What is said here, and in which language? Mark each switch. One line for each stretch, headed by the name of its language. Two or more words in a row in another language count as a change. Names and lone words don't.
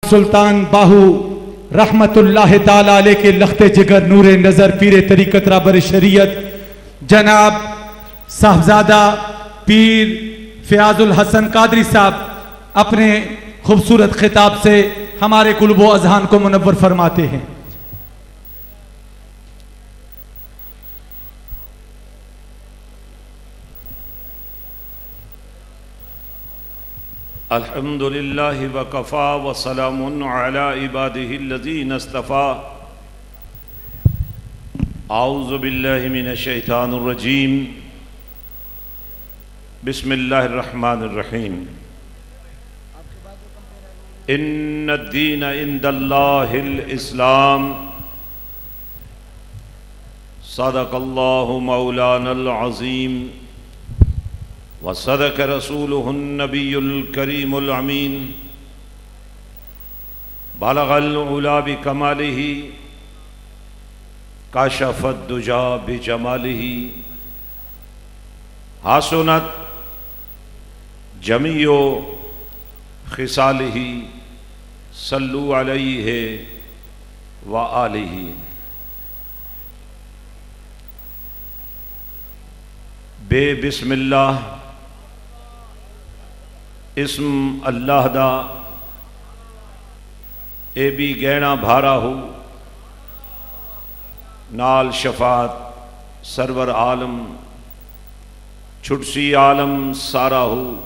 Urdu: سلطان باہو
Arabic: رحمة الله تعالى عليه
Urdu: کے لختِ جگر نورِ نظر پیرِ طریقت رہبرِ شریعت جناب صاحبزادہ پیر فیاض الحسن قادری صاحب اپنے خوبصورت خطاب سے ہمارے قلوب و اذہان کو منور فرماتے ہیں.
Arabic: الحمد لله وكفى وسلام على عباده الذين اصطفى. أعوذ بالله من الشيطان الرجيم. بسم الله الرحمن الرحيم. إن الدين عند الله الإسلام. صدق الله مولانا العظيم وصدق رسوله النبي الكريم الأمين. بلغ العلى بكماله كشف الدجى بجماله. حسنت جميع خصاله صلوا عليه وآله.
Punjabi: بے بسم‌اللہ اسم اللہ دا اے بھی گہنا بھارا ہو. نال شفاعت سرور عالم چھٹسی عالم سارا ہو.